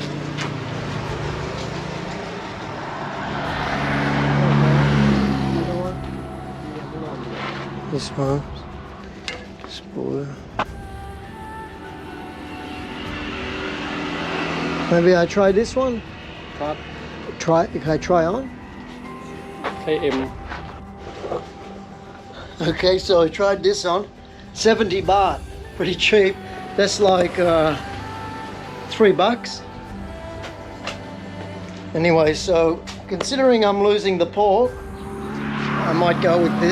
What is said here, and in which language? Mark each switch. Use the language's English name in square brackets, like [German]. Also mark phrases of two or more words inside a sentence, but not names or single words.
[English] This one. Spoil. Maybe I try this one. [Thai] ครับ [English] Can I try on? [Thai] ใช้ M [English] Okay, so I tried this on. 70 baht. Pretty cheap. That's like $3. Anyway, so considering I'm losing the pork, I might go with this.